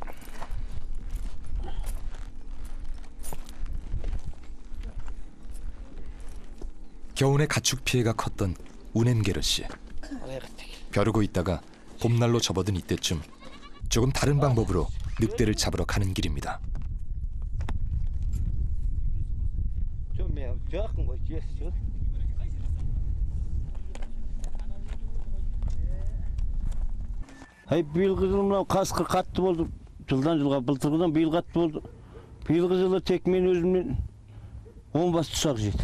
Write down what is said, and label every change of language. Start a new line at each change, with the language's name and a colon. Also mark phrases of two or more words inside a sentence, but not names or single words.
Korean: 겨울에 가축 피해가 컸던 우넴게르 씨. 벼르고 있다가 봄날로 접어든 이때쯤 조금 다른 방법으로 늑대를 잡으러 가는 길입니다.
Kazakh: Биылғы жылы мынау қасқыр қатты болды. Жылдан жылға былтырғыдан биыл қатты болды. Биылғы жылы тек мен өзімнен 10 бас тұсақ жеді.